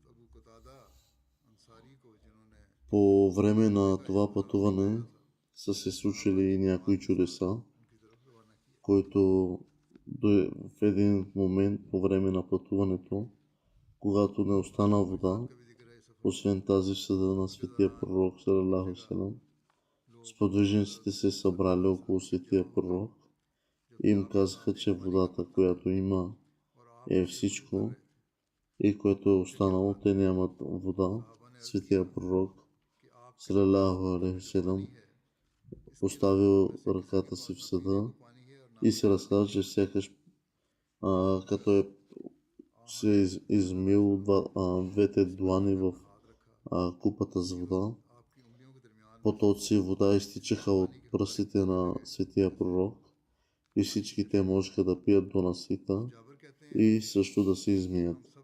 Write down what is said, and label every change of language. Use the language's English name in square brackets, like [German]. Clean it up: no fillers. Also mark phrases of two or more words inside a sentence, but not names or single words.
[Bulgarian] По време на това пътуване са се случили и някои чудеса, които в един момент по време на пътуването, когато не остана вода, освен тази в съда на светия пророк [Arabic] صلى الله عليه وسلم, [Bulgarian] сподвижниците се събрали около светия пророк и им казаха, че водата, която има, е всичко и което е останало, те нямат вода. Светия пророк [Arabic] صلى الله عليه وسلم [Bulgarian] поставил ръката си в съда и се разказа, че сякаш като се измил двете длани в купата с вода, потоци вода изтичаха от пръстите на светия пророк и всички те можеха да пият до насита и също да се измият.